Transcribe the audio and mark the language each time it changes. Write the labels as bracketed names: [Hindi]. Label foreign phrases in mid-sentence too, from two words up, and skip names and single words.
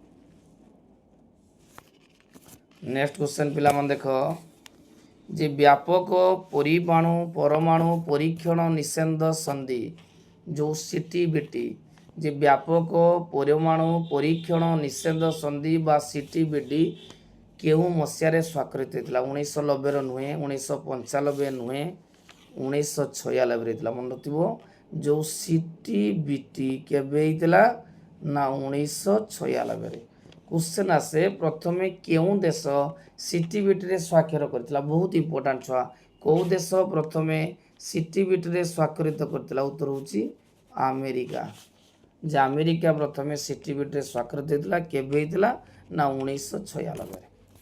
[English] next question [Odia] ପିଲାମାନେ ଦେଖ, ଯେ ବ୍ୟାପକ ପରମାଣୁ ପରୀକ୍ଷଣ ନିଷେଧ ସନ୍ଧି ଯେଉଁ CTBT, ଯେ ବ୍ୟାପକ ପରମାଣୁ ପରୀକ୍ଷଣ ନିଷେଧ ସନ୍ଧି ବା CTBT କେଉଁ ମସିହାରେ ସ୍ୱାକ୍ଷରିତ ହୋଇଥିଲା? 1990ରେ ନୁହେଁ, 1995 ନୁହେଁ, 1996ରେ ହେଇଥିଲା। ମନେ ରଖିଥିବ ଯେଉଁ CTBT କେବେ ହେଇଥିଲା? ନା 1996ରେ। କ୍ୱେଶ୍ଚନ ଆସେ ପ୍ରଥମେ କେଉଁ ଦେଶ ସିଟିବିଟି ରେ ସ୍ୱାକ୍ଷର କରିଥିଲା ବହୁତ ଇମ୍ପୋର୍ଟାଣ୍ଟ ଛୁଆ କୋ ଦେଶ ପ୍ରଥମେ ସିଟିବିଟି ରେ ସ୍ୱାକ୍ଷରିତ କରିଥିଲା ଉତ୍ତର ହେଉଛି ଆମେରିକା ଯେ ଆମେରିକା ପ୍ରଥମେ ସିଟିବିଟି ରେ ସ୍ୱାକ୍ଷରିତ ହେଇଥିଲା କେବେ ହେଇଥିଲା ନା 1996 ରେ।